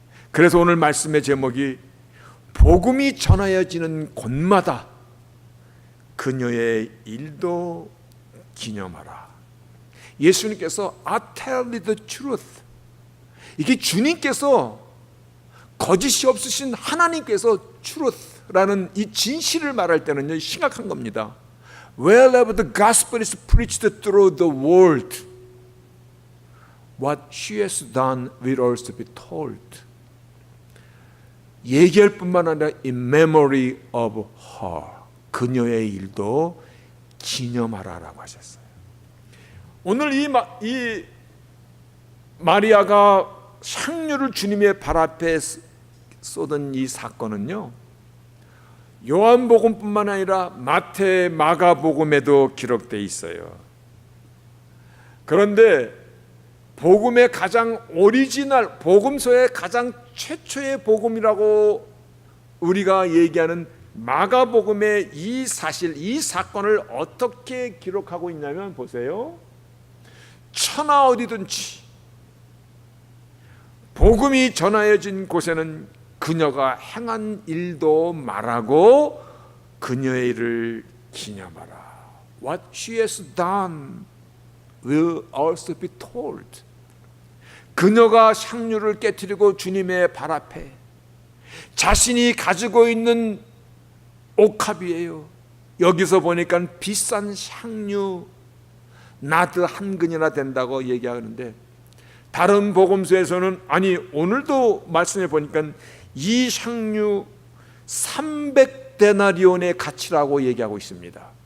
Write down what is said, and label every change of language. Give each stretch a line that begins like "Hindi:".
Korean: 그래서 오늘 말씀의 제목이 복음이 전하여지는 곳마다 그녀의 일도 기념하라. 예수님께서
English: I tell you the truth,
Korean: 이게 주님께서, 거짓이 없으신 하나님께서 truth라는 이 진실을 말할 때는요 심각한 겁니다.
English: Wherever the gospel is preached through the world, what she has done will also be told.
Korean: 얘기할 뿐만 아니라
English: in memory of her,
Korean: 그녀의 일도 기념하라라고 하셨어요. 오늘 이 마리아가 향유를 주님의 발 앞에 쏟은 이 사건은요, 요한복음뿐만 아니라 마태, 마가복음에도 기록되어 있어요. 그런데 복음의 가장 오리지널, 복음서의 가장 최초의 복음이라고 우리가 얘기하는 마가복음의 이 사실, 이 사건을 어떻게 기록하고 있냐면 보세요. 천하 어디든지 복음이 전하여진 곳에는 그녀가 행한 일도 말하고 그녀의 일을 기념하라.
English: What she has done will also be told.
Korean: 그녀가 향유를 깨뜨리고 주님의 발 앞에 자신이 가지고 있는 옥합이에요. 여기서 보니까 비싼 향유 나드 한 근이나 된다고 얘기하는데, 다른 복음서에서는 아니 오늘도 말씀해 보니까 이 향유 300데나리온의 가치라고 얘기하고 있습니다.